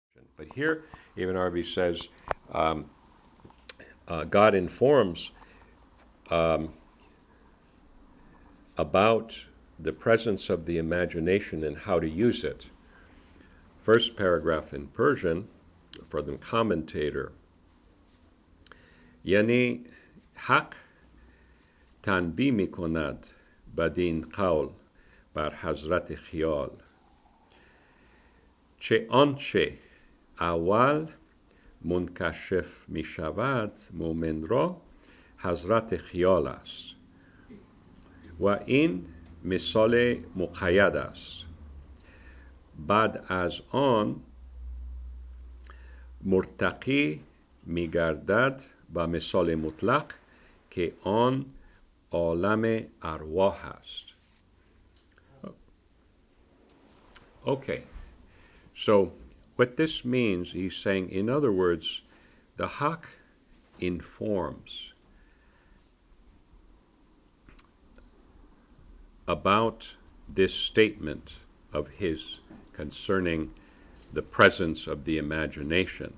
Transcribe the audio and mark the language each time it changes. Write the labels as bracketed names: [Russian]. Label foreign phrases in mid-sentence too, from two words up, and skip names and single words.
[English] But here, Ibn Arabi says, God informs about the presence of the imagination and how to use it. First paragraph in Persian, for the commentator. [Persian] یعنی حق تنبیه می‌کند بدین قول بر حضرت خیال. چه آنچه اول منکشف می شود مومن را حضرت خیال است و این مثال مقید است. بعد از آن مرتقی می گردد به مثال مطلق که آن عالم ارواح است. [English] Okay. So what this means, he's saying, in other words, the Haqq informs about this statement of his concerning the presence of the imagination.